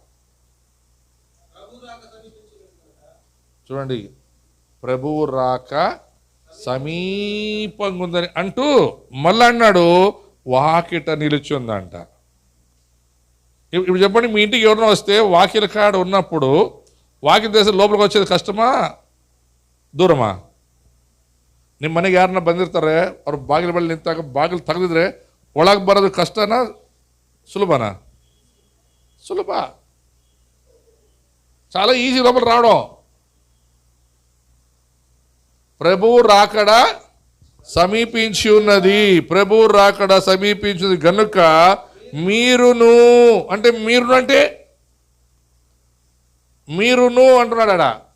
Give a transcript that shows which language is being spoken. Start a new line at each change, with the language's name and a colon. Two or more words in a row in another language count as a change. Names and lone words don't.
Telugu: చూడండి, ప్రభువు రాక సమీపంగా ఉందని అంటూ మళ్ళీ అన్నాడు, వాకిట నిలుచుందంట. ఇప్పుడు చెప్పండి, మీ ఇంటికి ఎవరైనా వస్తే వాకిల కాడ ఉన్నప్పుడు వాకిల దేశం లోపలికి వచ్చేది కష్టమా ದೂರಮಾ?
Kannada: ನಿಮ್ಮ ಮನೆಗೆ ಯಾರನ್ನ ಬಂದಿರ್ತಾರೆ, ಅವ್ರು ಬಾಗಿಲು ಬಳಿ ನಿಂತಾಗ ಬಾಗಿಲು ತೆಗೆದಿದ್ರೆ ಒಳಗೆ ಬರೋದು ಕಷ್ಟನಾ సులభనా?
Telugu: సులభ, చాలా ఈజీ లోపల రావడం. ప్రభువు రాకడ సమీపించి ఉన్నది, ప్రభువు రాకడ సమీపించింది గనుక మీరును అంటే మీరును అంటున్నాడా.